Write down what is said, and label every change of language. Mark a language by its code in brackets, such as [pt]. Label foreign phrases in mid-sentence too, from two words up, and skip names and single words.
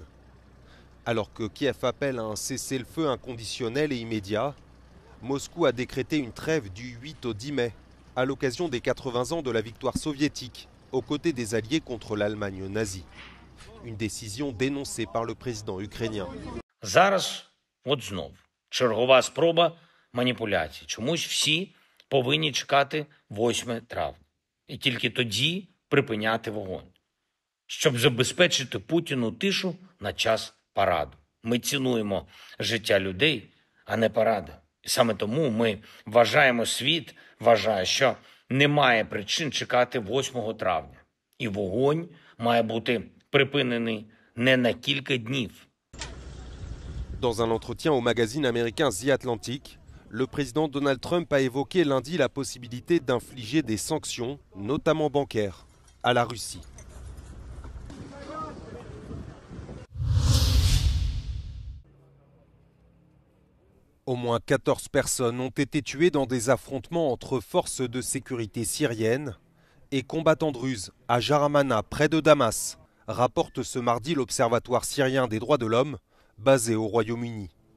[fr] Alors que Kiev appelle à un cessez-le-feu inconditionnel et immédiat, Moscou a décrété une trêve du 8 au 10 mai, à l'occasion des 80 ans de la victoire soviétique, aux côtés des alliés contre l'Allemagne nazie. Une décision dénoncée par le président ukrainien. [uk] Зараз, от знов, чергова спроба маніпуляцій. Чомусь всі повинні чекати 8 травня. І тільки тоді припиняти вогонь. Щоб забезпечити Путіну тишу на час параду. Ми цінуємо життя людей, а не паради. І саме тому ми вважаємо, світ вважає, що немає причин чекати 8 травня. І вогонь має бути припинений не на кілька днів. [fr] Dans un entretien au magazine américain The Atlantic, le président Donald Trump a évoqué lundi la possibilité d'infliger des sanctions, notamment bancaires, à la Russie. Au moins 14 personnes ont été tuées dans des affrontements entre forces de sécurité syriennes et combattants druzes à Jaramana, près de Damas, rapporte ce mardi l'Observatoire syrien des droits de l'homme, basé au Royaume-Uni.